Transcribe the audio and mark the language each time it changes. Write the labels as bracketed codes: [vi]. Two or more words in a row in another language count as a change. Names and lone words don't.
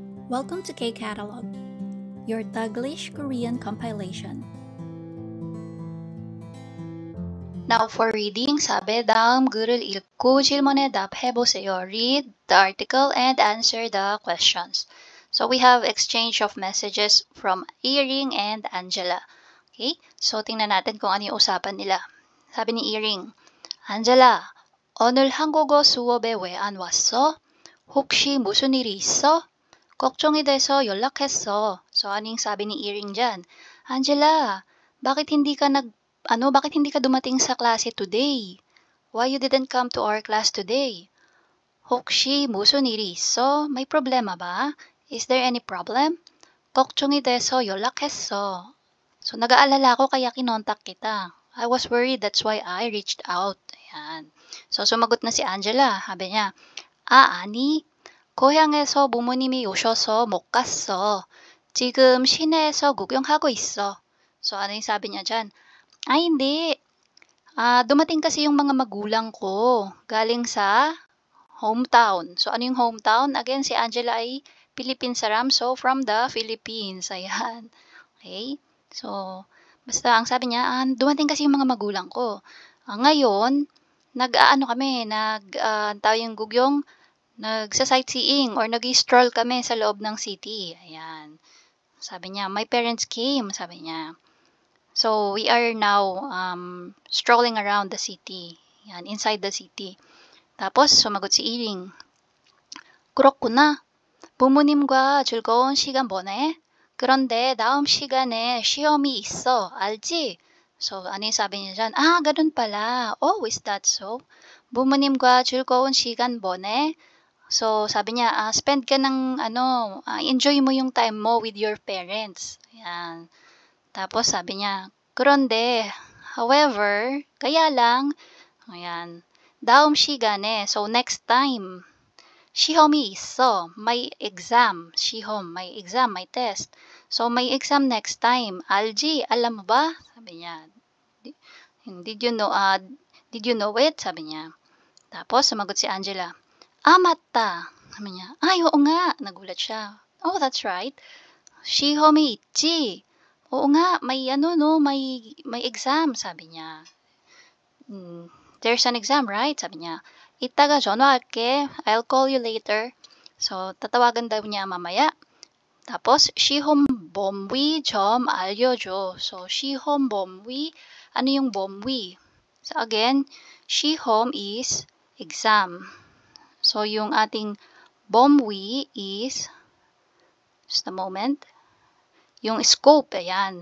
[en] Welcome to K-Catalog, your Taglish Korean compilation. Now for reading, [ko] sabi 다음 글을 읽고 질문에 답해보세요. [en] Read the article and answer the questions. So we have exchange of messages from Iring and Angela. Okay? [tl] So tingnan natin kung ano yung usapan nila. Sabi ni Iring, Angela, [ko] 오늘 한국어 수업에 왜 안 왔어? 혹시 무슨 일이 있어? 걱정이 돼서 연락했어. [tl] So anong sabi ni Iring dyan? Angela, bakit hindi ka dumating sa klase today? [en] Why you didn't come to our class today? [ko] 혹시 무슨 일이 있어? [tl] May problema ba? [en] Is there any problem? [ko] 걱정이 돼서 연락했어. [tl] So nag-aalala ako kaya kinontak kita. [en] I was worried, that's why I reached out. [tl] Ayan. So sumagot na si Angela. Sabi niya, [ko] 아니, 고향에서 부모님이 오셔서 못 갔어. 지금 시내에서 구경하고 있어. [tl] So ano yung sabi niya dyan? Ay, hindi. Dumating kasi yung mga magulang ko galing sa hometown. So, ano yung hometown? Again, si Angela ay [ko] 필리핀 사람. [en] So, from the Philippines. Ayan. Okay? [tl] So, basta ang sabi niya, dumating kasi yung mga magulang ko. Ngayon, nagsa-sightseeing or nag-stroll kami sa loob ng city. Ayan. Sabi niya, [en] my parents came. [tl] Sabi niya. [en] So, we are now strolling around the city. Yan, inside the city. [tl] Tapos, sumagot si Iring. [ko] 그렇구나. 부모님과 즐거운 시간 보내? 그런데 다음 시간에 시험이 있어. 알지? [tl] So, ano yung sabi niya dyan? Ganun pala. [en] Oh, is that so? [ko] 부모님과 즐거운 시간 보내? [tl] So, sabi niya, spend ka ng, enjoy mo yung time mo [en] with your parents. [tl] Yan. Tapos sabi niya, [ko] 그런데, however, [tl] kaya lang, ayan, [ko] 다음 시간에, [en] so next time, [ko] 시험이 있어, [tl] may exam, 시험, may exam, may test. So may exam [en] next time, [tl] 알지, alam mo ba? Sabi niya, [en] did you know it? [tl] Sabi niya. Tapos sumagot si Angela, 맞다. Sabi niya, oo nga, nagulat siya. [en] Oh, that's right. [ko] 시험이 있지. [tl] Oo nga, may exam, sabi niya. [en] There's an exam, right? [tl] Sabi niya. [ko] 이따가 전화할게. [en] I'll call you later. So, [tl] tatawagan daw niya mamaya. Tapos, [ko] 시험 범위 좀 알려줘. So, 시험 범위, [tl] ano yung 범위? [en] So, again, 시험 is exam. So, [tl] yung ating [en] 범위 is, just a moment, [tl] yung scope, ayan.